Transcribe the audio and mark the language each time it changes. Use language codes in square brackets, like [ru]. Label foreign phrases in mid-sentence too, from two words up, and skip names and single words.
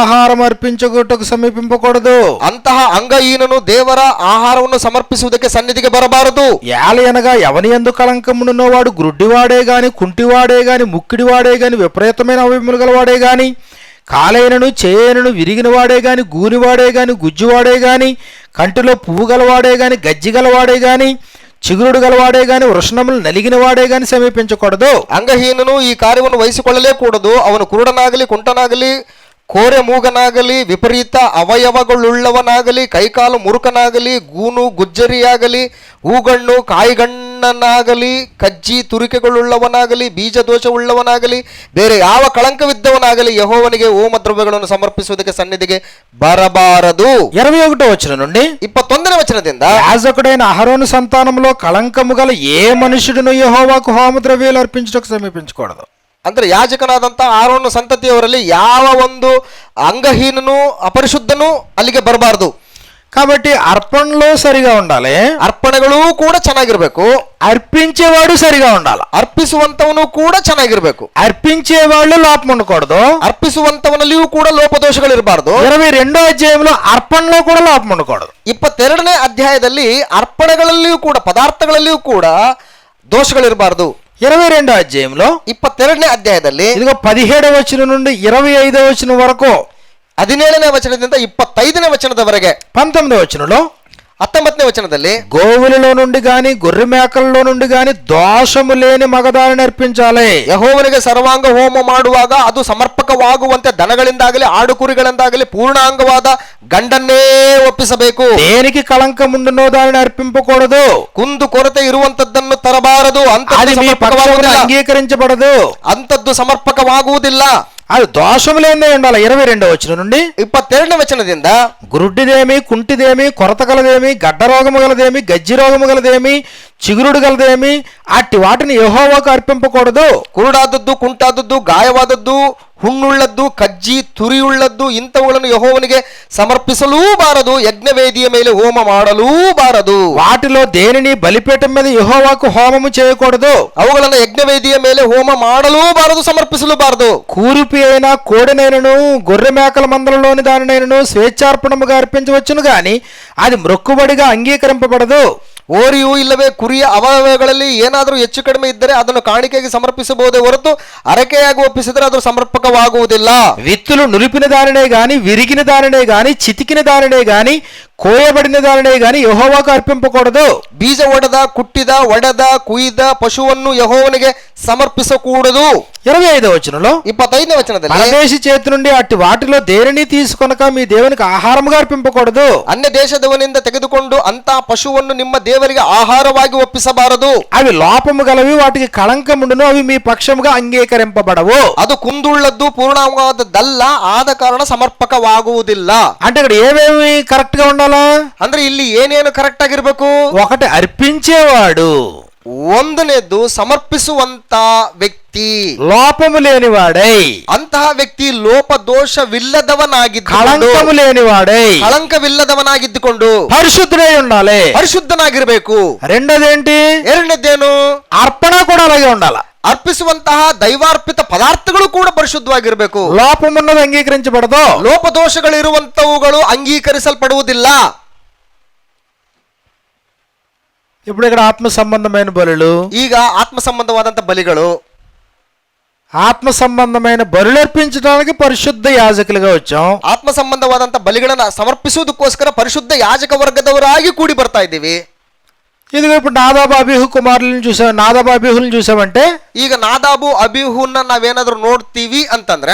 [te] ఆహారం అర్పించుటకు సమీపింపకూడదు. [kn] ಅಂತಹ ಅಂಗಹೀನನು ದೇವರ ಆಹಾರವನ್ನು ಸಮರ್ಪಿಸುವುದಕ್ಕೆ ಸನ್ನಿಧಿಗೆ ಬರಬಾರದು. [te] ఏలయనగా ఎవని యందు కళంకమునున్నో వాడు గ్రుడ్డివాడే గాని, కుంటివాడే గాని, ముక్కిడివాడే గాని, విపరీతమైన అవయములు గలవాడే గాని, కాలైనను చేయనను విరిగిన వాడే గాని, గూనివాడే గాని, గుజ్జువాడే గాని, కంటిలో పువ్వు గలవాడే గాని, గజ్జి గలవాడే గాని, చిగురుడు గలవాడే గాని, వృషణములు నలిగిన వాడే గాని సమీపించకూడదు. [kn] ಅಂಗಹೀನನು ಈ ಕಾರ್ಯವನ್ನು ವಹಿಸಿಕೊಳ್ಳಲೇ ಕೂಡದು. ಅವನು ಕುರುಡನಾಗಲಿ, ಕುಂಟನಾಗಲಿ, ಕೋರೆ ಮೂಗನಾಗಲಿ, ವಿಪರೀತ ಅವಯವಗಳುಳ್ಳವನಾಗಲಿ, ಕೈಕಾಲು ಮುರುಕನಾಗಲಿ, ಗೂನು ಗುಜ್ಜರಿಯಾಗಲಿ, ಹೂಗಣ್ಣು ಕಾಯಿಗಣ್ಣನಾಗಲಿ, ಕಜ್ಜಿ ತುರಿಕೆಗಳುಳ್ಳವನಾಗಲಿ, ಬೀಜ ದೋಷವುಳ್ಳವನಾಗಲಿ, ಬೇರೆ ಯಾವ ಕಳಂಕವಿದ್ದವನಾಗಲಿ ಯೆಹೋವನಿಗೆ ಹೋಮ ದ್ರವ್ಯಗಳನ್ನು ಸಮರ್ಪಿಸುವುದಕ್ಕೆ ಸನ್ನಿಧಿಗೆ ಬರಬಾರದು. [te] 21వ వచనం నుండి, [kn] 21ನೇ ವಚನದಿಂದ [te] యాజకుడైన అహరోను సంతానములో కళంకము గల ఏ మనుషుడును యెహోవాకు హోమ ద్రవ్యాలు అర్పించుటకు సమీపించకూడదు. [kn] ಅಂದ್ರೆ ಯಾಜಕನಾದಂಥ ಆರೋನ ಸಂತತಿಯವರಲ್ಲಿ ಯಾವ ಒಂದು ಅಂಗಹೀನನು ಅಪರಿಶುದ್ಧನೂ ಅಲ್ಲಿಗೆ ಬರಬಾರದು. [te] కాబట్టి అర్పణలో సరిగా ఉండాలి, [kn] ಅರ್ಪಣೆಗಳು ಕೂಡ ಚೆನ್ನಾಗಿರ್ಬೇಕು, [te] అర్పించేవాడు సరిగా ఉండాలి. [kn] ಅರ್ಪಿಸುವಂತವನು ಕೂಡ ಚೆನ್ನಾಗಿರ್ಬೇಕು. [te] అర్పించేవాళ్ళు లోపం ఉండకూడదు. [kn] ಅರ್ಪಿಸುವಂತವನಲ್ಲಿಯೂ ಕೂಡ ಲೋಪದೋಷಗಳಿರಬಾರ್ದು. [te] 22వ అధ్యాయంలో అర్పణలో కూడా లోపం ఉండకూడదు. [kn] 22ನೇ ಅಧ್ಯಾಯದಲ್ಲಿ ಅರ್ಪಣೆಗಳಲ್ಲಿಯೂ ಕೂಡ ಪದಾರ್ಥಗಳಲ್ಲಿಯೂ ಕೂಡ ದೋಷಗಳಿರಬಾರ್ದು. [te] 22వ అధ్యాయంలో [kn] 22ನೇ ಅಧ್ಯಾಯದಲ್ಲಿ [te] ఇదిగో 17వ వచనం నుండి 25వ వచనం వరకు, [kn] 17ನೇ ವಚನದಿಂದ 25ನೇ ವಚನದವರೆಗೆ, [te] 19వ వచనంలో [kn] 19ನೇ ವಚನದಲ್ಲಿ [te] గోవులలో నుండి గాని గొర్రె మేకలలో నుండి గాని దోషము లేని మగదారిని అర్పించాలి. [kn] ಯೆಹೋವನಿಗೆ ಸರ್ವಾಂಗ ಹೋಮ ಮಾಡುವಾಗ ಅದು ಸಮರ್ಪಕವಾಗುವಂತೆ ದನಗಳಿಂದಾಗಲಿ ಆಡುಕುರಿಗಳಿಂದಾಗಲಿ ಪೂರ್ಣಾಂಗವಾದ ಗಂಡನ್ನೇ ಒಪ್ಪಿಸಬೇಕು. [te] దేనికి కళంకం ఉండునో దానిని అర్పింపకూడదు. [kn] ಕುಂದು ಕೊರತೆ ಇರುವಂತದ್ದನ್ನು ತರಬಾರದು. [te] అది మీ పక్షమున అంగీకరించబడదు. [kn] ಅಂತದ್ದು ಸಮರ್ಪಕವಾಗುವುದಿಲ್ಲ. [te] అది దోషము లేనిదే ఉండాలి. 22వ వచనం నుండి [kn] 22ನೇ ವಚನದಿಂದ [te] గురుడ్డిదేమి, కుంటిదేమి, కొరత గలదేమి, గడ్డ రోగము గలదేమి, గజ్జి రోగము గలదేమి, చిగురుడు గలదేమి, అట్టి వాటిని యెహోవాకు అర్పింపకూడదు. [kn] ಕುರುಡಾದದ್ದು, ಕುಂಟಾದದ್ದು, ಗಾಯವಾದದ್ದು, ಹುಣ್ಣುಳ್ಳದ್ದು, ಕಜ್ಜಿ, ತುರಿಯುಳ್ಳದ್ದು ಇಂಥವುಗಳನ್ನು ಯೆಹೋವನಿಗೆ ಸಮರ್ಪಿಸಲೂ ಬಾರದು. ಯಜ್ಞವೇದಿಯ ಮೇಲೆ ಹೋಮ ಮಾಡಲೂ ಬಾರದು. [te] వాటిలో దేనిని బలిపీఠం మీద యెహోవాకు హోమము చేయకూడదు. [kn] ಅವುಗಳನ್ನು ಯಜ್ಞವೇದಿಯ ಮೇಲೆ ಹೋಮ ಮಾಡಲೂ ಬಾರದು, ಸಮರ್ಪಿಸಲೂ ಬಾರದು. [te] కూరిపి అయినా కోడినైనను గొర్రె మేకల మందలలోని దానినైనను స్వేచ్ఛార్పణముగా అర్పించవచ్చును గాని అది మ్రొక్కుబడిగా అంగీకరింపబడదు. [kn] ಓರಿಯು ಇಲ್ಲವೇ ಕುರಿಯ ಅವಯವಗಳಲ್ಲಿ ಏನಾದರೂ ಹೆಚ್ಚು ಕಡಿಮೆ ಇದ್ದರೆ ಅದನ್ನು ಕಾಣಿಕೆಗೆ ಸಮರ್ಪಿಸಬಹುದೇ ಹೊರತು ಅರಕೆಯಾಗಿ ಒಪ್ಪಿಸಿದರೆ ಅದು ಸಮರ್ಪಕವಾಗುವುದಿಲ್ಲ. [te] విత్తులు నులిపిన దానినే గాని, విరిగిన దానినే గాని, చితికిన దానినే గాని, కోయబడిన దానినే గాని యెహోవాకు అర్పింపకూడదు. [kn] ಬೀಜ ಒಡೆದ, ಕುಟ್ಟಿದ, ಒಡೆದ, ಕುಯ್ದ ಪಶುವನ್ನು ಯೆಹೋವನಿಗೆ ಸಮರ್ಪಿಸಕೂಡದು. [te] 25వ వచనంలో [kn] 25ನೇ ವಚನದಲ್ಲಿ [te] పరదేశి చేతి నుండి అట్టి వాటిలో దేనిని తీసుకొనక మీ దేవునికి ఆహారముగా అర్పింపకూడదు. [kn] ಅನ್ಯ ದೇಶದವನಿಂದ ತೆಗೆದುಕೊಂಡು ಅಂತ ಪಶುವನ್ನು ನಿಮ್ಮ ದೇವರಿಗೆ ಆಹಾರವಾಗಿ ಒಪ್ಪಿಸಬಾರದು. [te] అవి లోపము గలవి, వాటికి కళంకముండును, అవి మీ పక్షముగా అంగీకరింపబడవు. [kn] ಅದು ಕುಂದುಳ್ಳದ್ದು, ಪೂರ್ಣವಾದದ್ದಲ್ಲ, ಆದ ಕಾರಣ ಸಮರ್ಪಕವಾಗುವುದಿಲ್ಲ. [te] అంటే ఇక్కడ ఏమేమి కరెక్ట్ గా ఉండాలా? [kn] ಅಂದ್ರೆ ಇಲ್ಲಿ ಏನೇನು ಕರೆಕ್ಟ್ ಆಗಿರ್ಬೇಕು? [te] ఒకటి అర్పించేవాడు, [kn] ಒಂದನೇದ್ದು ಸಮರ್ಪಿಸುವಂತ ವ್ಯಕ್ತಿ, [te] లోపము లేనివాడై, [kn] ಅಂತಹ ವ್ಯಕ್ತಿ ಲೋಪದೋಷವಿಲ್ಲದವನಾಗಿದ್ದು, [te] కళంకము లేనివాడై, [kn] ಕಳಂಕವಿಲ್ಲದವನಾಗಿದ್ದುಕೊಂಡು [te] పరిశుద్ధుడై ఉండాలి. [kn] ಪರಿಶುದ್ಧನಾಗಿರ್ಬೇಕು. [te] రెండోదేంటి? [kn] ಎರಡನೇದ್ದೇನು? [te] అర్పణ కూడా అలాగే ఉండాలి. [kn] ಅರ್ಪಿಸುವಂತಹ ದೈವಾರ್ಪಿತ ಪದಾರ್ಥಗಳು ಕೂಡ ಪರಿಶುದ್ಧವಾಗಿರ್ಬೇಕು. [te] లోపమున్నది అంగీకరించబడదు. [kn] ಲೋಪದೋಷಗಳಿರುವಂತವುಗಳು ಅಂಗೀಕರಿಸಲ್ಪಡುವುದಿಲ್ಲ. [te] ఇప్పుడు ఇక్కడ ఆత్మ సంబంధమైన బలులు, [kn] ಈಗ ಆತ್ಮ ಸಂಬಂಧವಾದಂತ ಬಲಿಗಳು, [te] ఆత్మ సంబంధమైన బలులు అర్పించడానికి పరిశుద్ధ యాజకులుగా వచ్చాం. [kn] ಆತ್ಮ ಸಂಬಂಧವಾದಂತ ಬಲಿಗಳನ್ನ ಸಮರ್ಪಿಸುವುದಕ್ಕೋಸ್ಕರ ಪರಿಶುದ್ಧ ಯಾಜಕ ವರ್ಗದವರಾಗಿ ಕೂಡಿ ಬರ್ತಾ ಇದ್ದೀವಿ. [te] ఇదిగో ఇప్పుడు నాదాబు అబీహు కుమారులను చూసాం, నాదాబు అబీహులను చూసామంటే [kn] ಈಗ ನಾದಾಬು ಅಬೀಹುನ್ನ ನಾವೇನಾದ್ರೂ ನೋಡ್ತೀವಿ ಅಂತಂದ್ರೆ